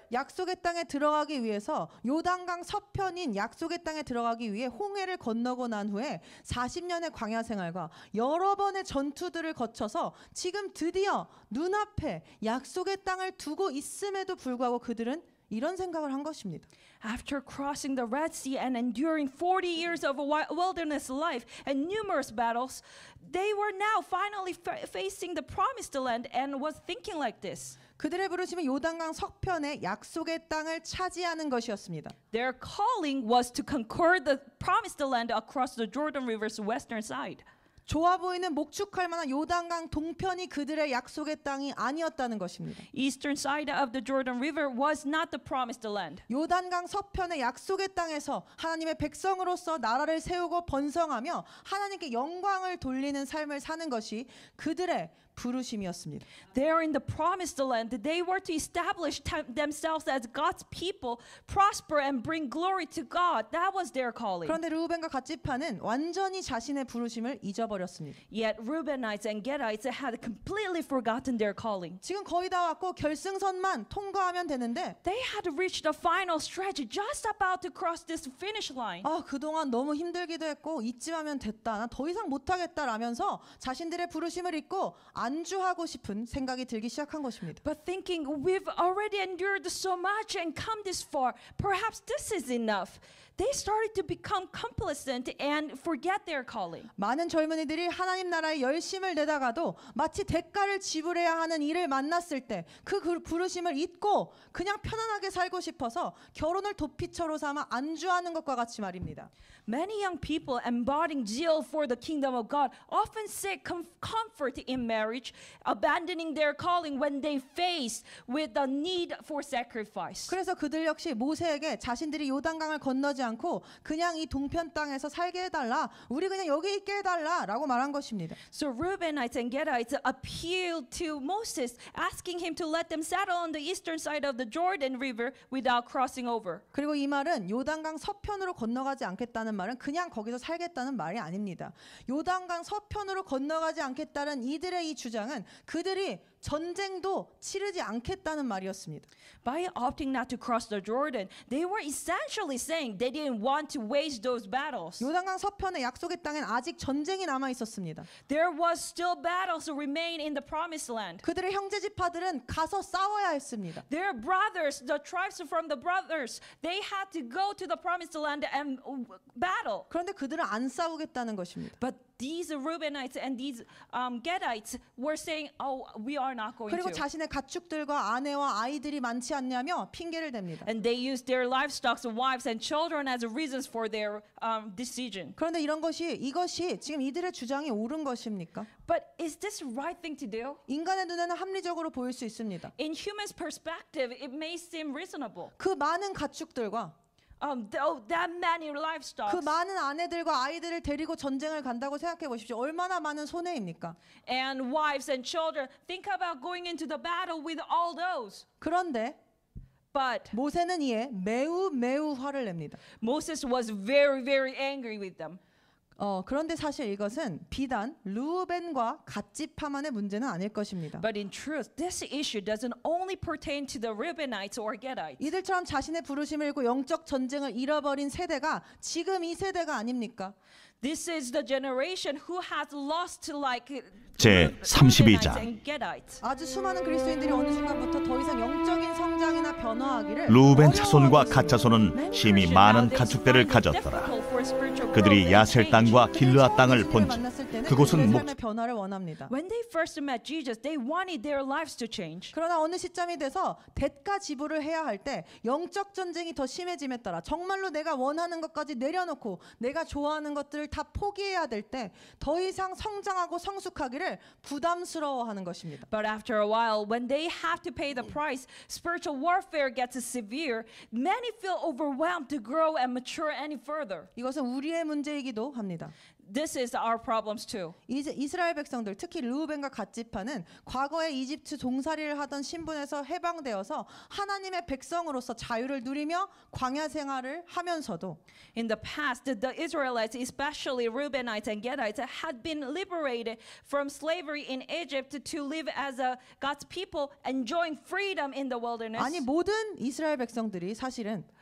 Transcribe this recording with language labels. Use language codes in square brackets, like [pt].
[ko] 약속의 땅에 들어가기 위해서 요단강 서편인 약속의 땅에 들어가기 위해 홍해를 건너고 난 후에 40년의 광야 생활과 여러 번의 전투들을 거쳐서 지금 드디어 눈앞에 약속의 땅을 두고 있음에도 불구하고 그들은 이런 생각을 한 것입니다. [en] After crossing the Red Sea and enduring 40 years of a wilderness life and numerous battles, they were now finally facing the promised land and was thinking like this. [ko] 그들의 부르심은 요단강 서편의 약속의 땅을 차지하는 것이었습니다. [en] Their calling was to conquer the promised land across the Jordan River's western side. [ko] 좋아 보이는 목축할 만한 요단강 동편이 그들의 약속의 땅이 아니었다는 것입니다. [en] Eastern side of the Jordan River was not the promised land. [ko] 요단강 서편의 약속의 땅에서 하나님의 백성으로서 나라를 세우고 번성하며 하나님께 영광을 돌리는 삶을 사는 것이 그들의 부르심이었습니다. [en] There in the promised land, they were to establish themselves as God's people, prosper and bring glory to God. That was their calling. [ko] 그런데 르우벤과 갓지파는 완전히 자신의 부르심을 잊어버렸습니다. [en] Yet Reubenites and Gadites had completely forgotten their calling. [ko] 지금 거의 다 왔고 결승선만 통과하면 되는데 [en] They had reached the final stretch, just about to cross this finish line. [ko] 그동안 너무 힘들기도 했고 이쯤 하면 됐다. 나 더 이상 못하겠다라면서 자신들의 부르심을 잊고 안주하고 싶은 생각이 들기 시작한 것입니다. [en] But thinking, we've already endured so much and come this far, perhaps this is enough. They started to become complacent and forget their calling. [ko] 많은 젊은이들이 하나님 나라의 열심을 내다가도 마치 대가를 지불해야 하는 일을 만났을 때 그 부르심을 잊고 그냥 편안하게 살고 싶어서 결혼을 도피처로 삼아 안주하는 것과 같이 말입니다. [en] Many young people embodying zeal for the kingdom of God often seek comfort in marriage, abandoning their calling when they face with the need for sacrifice. [ko] 그래서 그들 역시 모세에게 자신들이 요단강을 건너지 않고 그냥 이 동편 땅에서 살게 해달라, 우리 그냥 여기 있게 해달라라고 말한 것입니다. [en] So Reubenites and Gadites appealed to Moses, asking him to let them settle on the eastern side of the Jordan River without crossing over. [ko] 그리고 이 말은 요단강 서편으로 건너가지 않겠다는 말은 그냥 거기서 살겠다는 말이 아닙니다. 요단강 서편으로 건너가지 않겠다는 이들의 이 주장은 그들이 전쟁도 치르지 않겠다는 말이었습니다. [en] By opting not to cross the Jordan, they were essentially saying they didn't want to wage those battles. [ko] 요단강 서편의 약속의 땅엔 아직 전쟁이 남아 있었습니다. [en] There was still battles to remain in the promised land. [ko] 그들의 형제 지파들은 가서 싸워야 했습니다. [en] Their brothers, the tribes from the brothers, they had to go to the promised land and battle. [ko] 그런데 그들은 안 싸우겠다는 것입니다. [en] But these Reubenites and these Gadites were saying, "Oh, we are not going [ko] 그리고 [en] to." [ko] 자신의 가축들과 아내와 아이들이 많지 않냐며 핑계를 댑니다. [en] And they used their livestock, wives, and children as reasons for their decision. [ko] 그런데 이것이 지금 이들의 주장이 옳은 것입니까? [en] But is this the right thing to do? [ko] 인간의 눈에는 합리적으로 보일 수 있습니다. [en] In humans' perspective, it may seem reasonable. [ko] 그 많은 가축들과 [en] That many livestock. [ko] 그 많은 아내들과 아이들을 데리고 전쟁을 간다고 생각해 보십시오. 얼마나 많은 손해입니까? [en] And wives and children. Think about going into the battle with all those. [ko] 그런데 [en] But [ko] 모세는 이에 매우 화를 냅니다. [en] Moses was very, very angry with them. [ko] 그런데 사실 이것은 비단 르우벤과 갓지파만의 문제는 아닐 것입니다. [en] But in truth, this issue doesn't only pertain to the Reubenites or Gadites. [ko] 이들처럼 자신의 부르심을 잃고 영적 전쟁을 잃어버린 세대가 지금 이 세대가 아닙니까? [en] This is the generation who has lost like [ko] 제 [en] Reubenites [ko] 32장. [en] and Gadites. [ko] 아주 수많은 그리스도인들이 어느 순간부터 더 이상 영적인 성장이나 변화하기를 루벤 차손과 갓 차손은 심히 많은 가축대를 가졌더라. 그들이 야셀 땅과 길르앗 땅을 본즉 그곳은 삶의 변화를 원합니다. [en] When they first met Jesus, they wanted their lives to change. [ko] 그러나 어느 시점이 돼서 대가 지불을 해야 할 때 영적 전쟁이 더 심해짐에 따라 정말로 내가 원하는 것까지 내려놓고 내가 좋아하는 것들을 다 포기해야 될 때 더 이상 성장하고 성숙하기를 부담스러워하는 것입니다. [en] But after a while, when they have to pay the price, spiritual warfare gets severe. Many feel overwhelmed to grow and mature any further. [ko] 이것은 우리의 문제이기도 합니다. [en] This is our problems too. [ko] 이제 이스라엘 백성들, 특히 르우벤과 갓지파는 과거에 이집트 종살이를 하던 신분에서 해방되어서 하나님의 백성으로서 자유를 누리며 광야 생활을 하면서도 [en] In the past, the Israelites, especially Reubenites and Gadites, had been liberated from slavery in Egypt to live as God's people, enjoying freedom in the wilderness. [ko] 아니 모든 이스라엘 백성들이 사실은